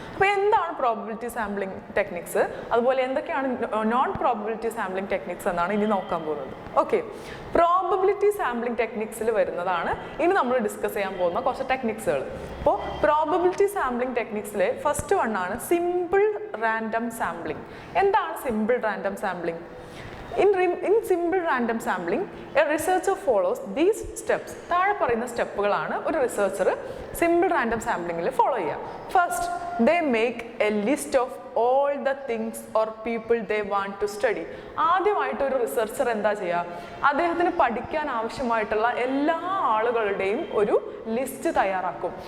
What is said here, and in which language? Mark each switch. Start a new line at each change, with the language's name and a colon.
Malayalam: അപ്പോൾ എന്താണ് probability sampling techniques, അതുപോലെ എന്തൊക്കെയാണ് നോൺ പ്രോബബിലിറ്റി സാമ്പിളിംഗ് ടെക്നിക്സ് എന്നാണ് ഇനി നോക്കാൻ പോകുന്നത്. ഓക്കെ, പ്രോബബിലിറ്റി സാമ്പിളിംഗ് ടെക്നിക്സിൽ വരുന്നതാണ് ഇനി നമ്മൾ ഡിസ്കസ് ചെയ്യാൻ പോകുന്ന കുറച്ച് ടെക്നിക്സുകൾ. അപ്പോൾ പ്രോബബിലിറ്റി സാമ്പിളിംഗ് ടെക്നിക്സിലെ ഫസ്റ്റ് വൺ ആണ് സിമ്പിൾ റാൻഡം സാമ്പിളിംഗ്. എന്താണ് simple random sampling?
English: In simple random sampling, a researcher follows these steps.
Malayalam: താഴെ പറയുന്ന സ്റ്റെപ്പുകളാണ് ഒരു റിസർച്ചർ സിമ്പിൾ റാൻഡം സാമ്പിളിങ്ങിൽ ഫോളോ ചെയ്യുക.
English: First, they make a list of all the things or people they want to study.
Malayalam: ആദ്യമായിട്ട് ഒരു researcher എന്താ ചെയ്യുക? അദ്ദേഹത്തിന് പഠിക്കാൻ ആവശ്യമായിട്ടുള്ള എല്ലാ ആളുകളുടെയും ഒരു ലിസ്റ്റ് തയ്യാറാക്കും.